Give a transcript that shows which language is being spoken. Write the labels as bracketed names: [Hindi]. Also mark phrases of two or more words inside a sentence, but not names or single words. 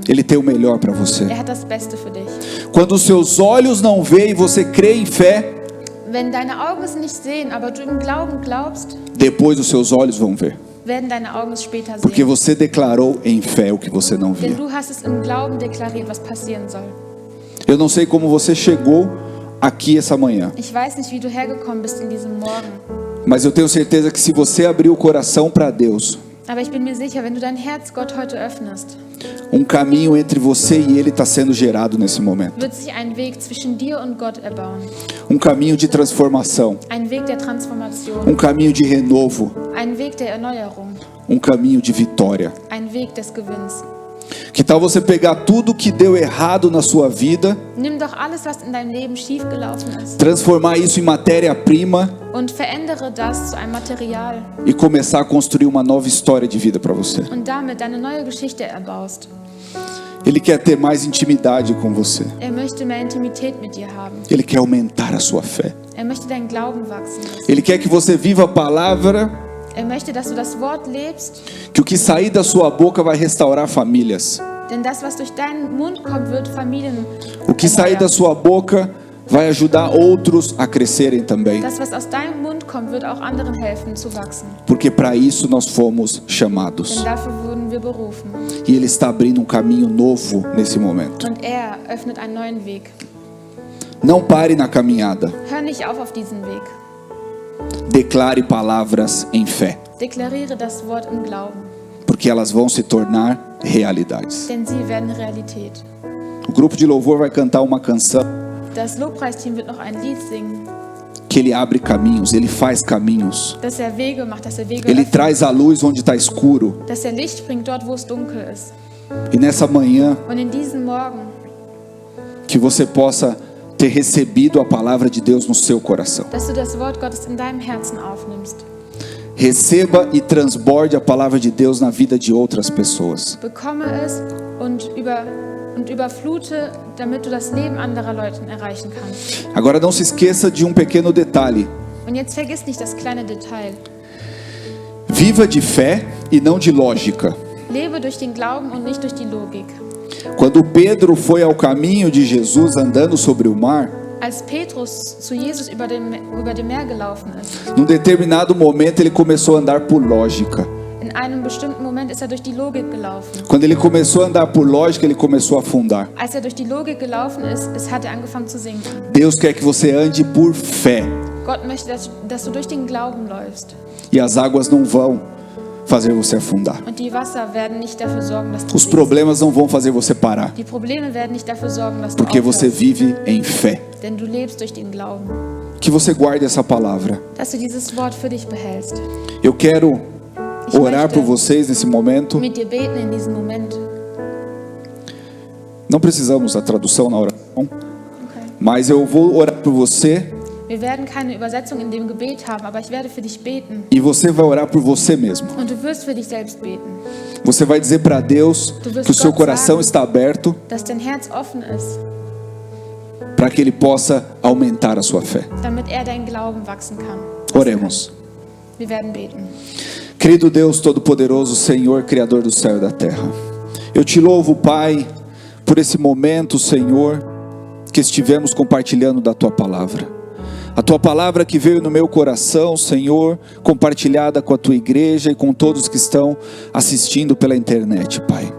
[Portuguese] Ele tem o melhor para você. [German] Er hat das Beste für dich. [Portuguese] Quando os seus olhos não veem e você crê em fé, [German] Wenn deine Augen es nicht sehen, aber du im Glauben glaubst, [Portuguese] depois os seus olhos vão ver. [German] werden deine Augen es später [Portuguese] Porque [German] sehen. [Portuguese] você declarou em fé o que você não [German] Denn [Portuguese] via. [German] du hast es im Glauben deklariert, was passieren soll. [Portuguese] Eu não sei como você chegou aqui essa manhã, [German] Ich weiß nicht, wie du hergekommen bist in diesem Morgen. [Portuguese] mas eu tenho certeza que se você abrir o coração para Deus, [German] Aber ich bin mir sicher, wenn du dein Herz Gott heute öffnest, [Portuguese] um caminho entre você e Ele está sendo gerado nesse momento. [German] wird sich ein Weg zwischen dir und Gott erbauen. [Portuguese] Um caminho de transformação, [German] Ein Weg der Transformation, [Portuguese] um caminho de renovo, [German] ein Weg der Erneuerung, [Portuguese] um caminho de vitória. [German] ein Weg des Gewinns. [Portuguese] Que tal você pegar tudo que deu errado na sua vida, [German] Nimm doch alles, was in deinem Leben schiefgelaufen ist, [Portuguese] transformar isso em matéria-prima [German] und verändere das zu einem Material [Portuguese] e começar a construir uma nova história de vida para você. [German] und damit deine neue Geschichte erbaust. [Portuguese] Ele quer ter mais intimidade com você. [German] Er möchte mehr Intimität mit dir haben. [Portuguese] Ele quer aumentar a sua fé. [German] Er möchte deinen Glauben wachsen lassen. [Portuguese] Ele quer que você viva a palavra, [German] Er möchte, dass du das Wort lebst, [Portuguese] que o que sair da sua boca vai restaurar famílias. [German] denn das, was durch deinen Mund kommt, wird Familien [Portuguese] O que sair da [German] erneuern. [Portuguese] sua boca vai ajudar outros a crescerem também. [German] Das, was aus deinem Mund kommt, wird auch anderen helfen zu wachsen. [Portuguese] Porque para isso nós fomos [German] Denn [Portuguese] chamados. [German] dafür wurden wir berufen. [Portuguese] E Ele está abrindo um caminho novo nesse momento. [German] Und er öffnet einen neuen Weg. [Portuguese] Não pare na caminhada. [German] Hör nicht auf diesen Weg. [Portuguese] Declare palavras em fé, [German] Deklariere das Wort im Glauben, [Portuguese] porque elas vão se tornar realidades. [German] denn sie werden Realität. [Portuguese] O grupo de louvor vai cantar uma canção [German] Das Lobpreisteam wird noch ein Lied singen, [Portuguese] que ele abre caminhos, ele faz caminhos. [German] dass er Wege macht, dass er Wege [Portuguese] Ele [German] öffnet, [Portuguese] traz a luz onde está escuro. [German] dass er Licht bringt dort, wo es dunkel ist. [Portuguese] E nessa manhã [German] Und in diesem Morgen, [Portuguese] que você possa ter recebido a palavra de Deus no seu coração. [German] dass du das Wort Gottes in deinem Herzen aufnimmst. [Portuguese] Receba e transborde a palavra de Deus na vida de outras pessoas. [German] Bekomme es und überflute, damit du das Leben anderer Leute erreichen kannst. [Portuguese] Agora não se esqueça de um pequeno detalhe. [German] Und jetzt vergiss nicht das kleine Detail. [Portuguese] Viva de fé e não de lógica. [German] Lebe durch den Glauben und nicht durch die Logik. [Portuguese] Quando Pedro foi ao caminho de Jesus andando sobre o mar, [German] Als Petrus zu Jesus über dem Meer gelaufen ist, [Portuguese] num determinado momento ele começou a andar por lógica. [German] in einem bestimmten Moment ist er durch die Logik gelaufen. [Portuguese] Quando ele começou a andar por lógica, ele começou a afundar. [German] Als er durch die Logik gelaufen ist, hat er angefangen zu sinken. [Portuguese] Deus quer que você ande por fé. [German] Gott möchte, dass du durch den Glauben läufst. [Portuguese] E as águas não vão fazer você afundar. [German] Und die Wasser werden nicht dafür sorgen, dass du [Portuguese] Os [German] sinkst. [Portuguese] problemas não vão fazer você parar. [German] Die Probleme werden nicht dafür sorgen, dass du [Portuguese] Porque você [German] aufhörst. [Portuguese] vive em fé. [German] Denn du lebst durch den Glauben. [Portuguese] Que você guarde essa palavra. [German] Dass du dieses Wort für dich behältst. [Portuguese] Eu quero [German] Ich [Portuguese] orar [German] möchte [Portuguese] por vocês nesse momento. [German] mit dir beten in diesem Moment. [Portuguese] Não precisamos da tradução na oração, [German] Okay. [Portuguese] mas eu vou orar por você [German] Wir werden keine Übersetzung in dem Gebet haben, aber ich werde für dich beten. [Portuguese] e você vai orar por você mesmo. [German] Und du wirst für dich selbst beten. [Portuguese] Você vai dizer para Deus que o seu coração está aberto [German] Dass dein Herz offen ist, [Portuguese] para que Ele possa aumentar a sua fé. [German] damit er dein Glauben wachsen kann. [Portuguese] Oremos. [German] Wir werden beten. [Portuguese] Querido Deus Todo-Poderoso, Senhor, Criador do céu e da terra. Eu te louvo, Pai, por esse momento, Senhor, que estivemos compartilhando da Tua Palavra. A Tua Palavra que veio no meu coração, Senhor, compartilhada com a Tua igreja e com todos que estão assistindo pela internet, Pai.